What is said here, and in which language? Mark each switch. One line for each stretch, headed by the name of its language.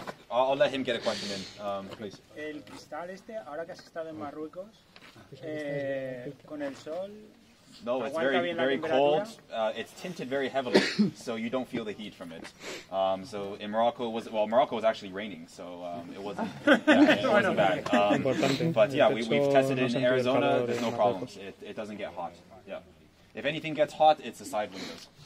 English: I'll let him get a question in, please.
Spanish: El cristal ahora que has estado en Marruecos, con el sol.
English: No, it's very cold. It's tinted very heavily, so you don't feel the heat from it. So in Morocco was actually raining, so it wasn't bad. But yeah, we've tested it in Arizona. There's no problems. It doesn't get hot. Yeah. If anything gets hot, it's the side windows.